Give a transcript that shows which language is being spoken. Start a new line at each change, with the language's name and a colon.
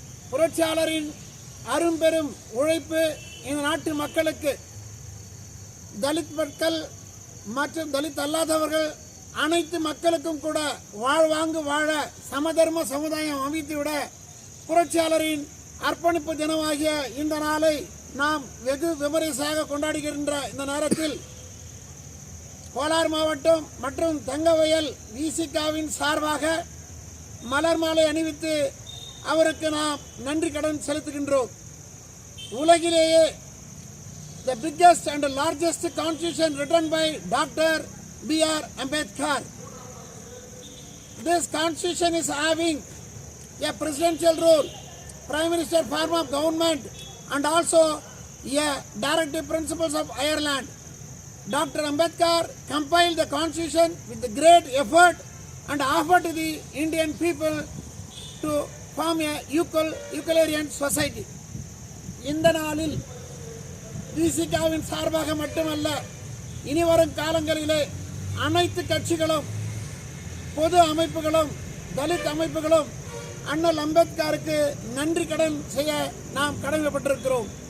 Tamil: புரட்சியாளரின் அரும்பெரும் உழைப்பு இந்த நாட்டு மக்களுக்கு, தலித் மக்கள் மற்றும் தலித் அல்லாதவர்கள் அனைத்து மக்களுக்கும் கூட வாழ்வாங்கு வாழ சமதர்ம சமுதாயம் அமைத்துவிட புரட்சியாளரின் அர்ப்பணிப்பு தினமாகிய இந்த நாளை நாம் வெகு விமரிசையாக கொண்டாடுகின்ற இந்த நேரத்தில் கோலார் மாவட்டம் மற்றும் தங்கவயல் விசிகாவின் சார்பாக மலர் மாலை அணிவித்து அவருக்கு நாம் நன்றி கடன் செலுத்துகின்றோம். உலகிலேயே
English: the biggest and largest constitution written by Dr. B.R. Ambedkar. This constitution is having a presidential role, prime minister form of government, and also a directive principles of Ireland. Dr. Ambedkar compiled the constitution with the great effort and offered to the Indian people to form a equalitarian society.
Tamil: இந்த நாளில் விசிகாவின் சார்பாக மட்டுமல்ல, இனிவரும் காலங்களிலே அனைத்து கட்சிகளும், பொது அமைப்புகளும், தலித் அமைப்புகளும் அண்ணல் அம்பேத்கருக்கு நன்றி கடன் செய்ய நாம் கடமைப்பட்டிருக்கிறோம்.